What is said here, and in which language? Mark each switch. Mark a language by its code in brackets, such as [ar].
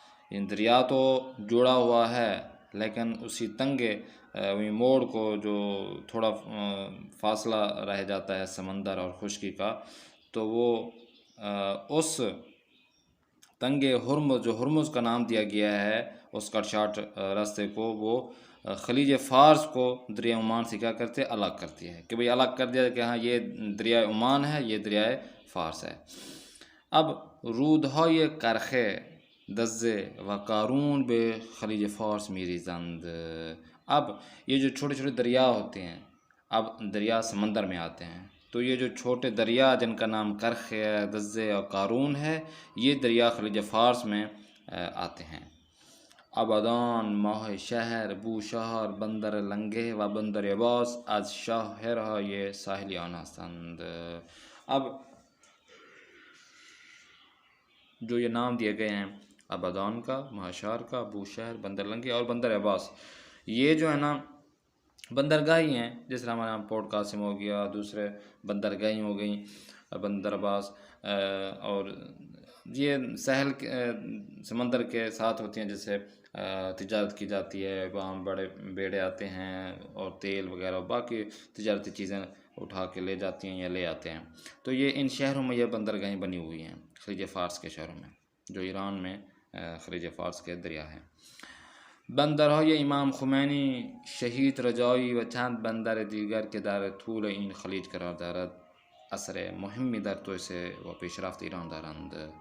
[ur] ان دریا تو جڑا ہوا ہے، لیکن اسی تنگے موڑ کو جو تھوڑا فاصلہ رہ جاتا ہے سمندر اور خشکی کا، تو وہ اس تنگے ہرمز، جو ہرمز کا نام دیا گیا ہے اس کٹ شاٹ راستے کو، وہ خلیج فارس کو دریائے عمان سے کیا کرتے الگ کرتی ہے، کہ بھئی الگ کر دیا کہ ہاں یہ دریائے عمان ہے، یہ دریائے فارس ہے. [fa] اب رودهای کرخه دزه و قارون به خلیج فارس میریزند. [ur] اب یہ جو چھوٹے چھوٹے دریا ہوتے ہیں، اب دریا سمندر میں آتے ہیں، تو یہ جو چھوٹے دریا جن کا نام کرخ ہے، دزے اور قارون ہے، یہ دریا خلیج فارس میں آتے ہیں. [fa] آبادان، ماه شهر، بوشهر، بندر لنگه و بندر عباس از شاهرهای ساحلی آن هستند. [ur] اب جو یہ نام دیے گئے ہیں آبادان کا، مہاشار کا، بوشہر، بندر لنگے اور بندر عباس، یہ جو ہے نا بندرگاہیں ہیں. جس طرح ہمارے یہاں پورٹ قاسم ہو گیا، دوسرے بندرگاہیں ہو گئیں، بندر عباس، اور یہ ساحل سمندر کے ساتھ ہوتی ہیں، جیسے تجارت کی جاتی ہے، وہاں بڑے بیڑے آتے ہیں اور تیل وغیرہ باقی تجارتی چیزیں اٹھا کے لے جاتی ہیں یا لے آتے ہیں. تو یہ ان شہروں میں یہ بندرگاہیں بنی ہوئی ہیں، خلیج فارس کے شہروں میں، جو ایران میں خلیج فارس کے دریا ہیں. [fa] بندرهای امام خمینی، شهید رجایی و چند بندر دیگر که در طول این خلیج قرار دارد اثر مهمی در توسعه و پیشرفت ایران دارند.